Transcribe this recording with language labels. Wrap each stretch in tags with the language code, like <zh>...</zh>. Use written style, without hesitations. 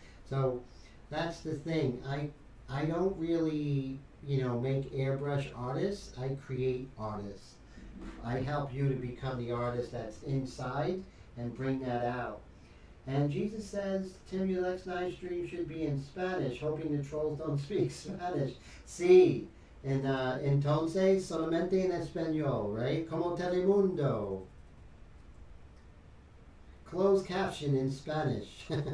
<en>So that's the thing. I don't really, make airbrush artists. I create artists. I help you to become the artist that's inside and bring that out. And Jesus says, Tim, your next live stream should be in Spanish, hoping the trolls don't speak Spanish.</en> <es>Sí, entonces solamente en español,</es> <en>right?</en> <es>Como Telemundo.</es> <en>Closed caption in Spanish.</en>